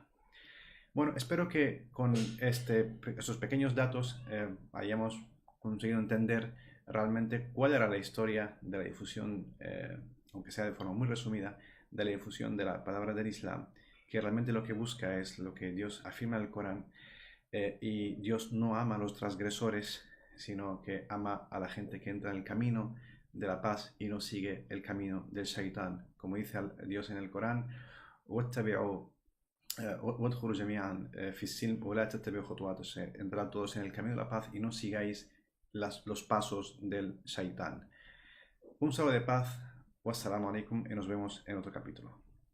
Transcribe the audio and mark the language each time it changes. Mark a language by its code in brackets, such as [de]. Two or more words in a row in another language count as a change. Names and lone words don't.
[es] Bueno, espero que con estos pequeños datos hayamos conseguido entender realmente cuál era la historia de la difusión, aunque sea de forma muy resumida, de la difusión de la palabra del Islam, que realmente lo que busca es lo que Dios afirma en el Corán, y Dios no ama a los transgresores, sino que ama a la gente que entra en el camino de la paz y no sigue el camino del shaitán. Como dice Dios en el Corán, [ar] واتبعوا وادخلوا جميعا في السلم ولا تتبعوا خطوات الشيطان. [es] Entrad todos en el camino de la paz y no sigáis los pasos del shaitán. Un saludo de paz. [ar] والسلام عليكم [es] y nos vemos en otro capítulo.